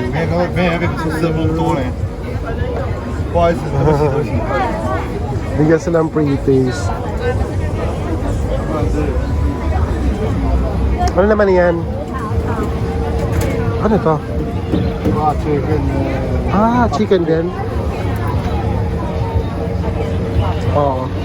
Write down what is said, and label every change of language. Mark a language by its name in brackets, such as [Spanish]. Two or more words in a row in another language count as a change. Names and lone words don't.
[Chinese] 没那个吃这么多嘞，不好意思，对不起对不起。 [Filipino] Bigyan sila ng pre-taste. Ano naman yan? Ano to? Chicken. Ah, chicken din. Oo.